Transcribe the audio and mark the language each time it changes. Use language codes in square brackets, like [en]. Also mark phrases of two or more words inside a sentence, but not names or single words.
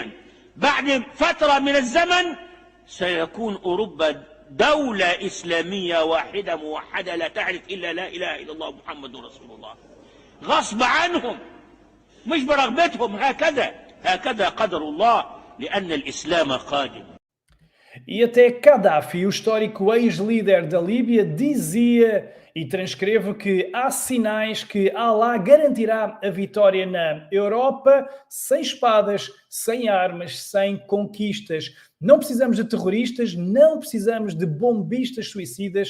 [ar] بعد فترة من الزمن سيكون أوروبا دولة إسلامية واحدة موحدة لا تعرف إلا لا إله إلا الله محمد رسول الله، غصب عنهم مش برغبتهم. هكذا قدر الله لأن الإسلام قادم. [pt] E até Gaddafi, o histórico ex-líder da Líbia, dizia e transcrevo que há sinais que Allah garantirá a vitória na Europa sem espadas, sem armas, sem conquistas. Não precisamos de terroristas, não precisamos de bombistas suicidas.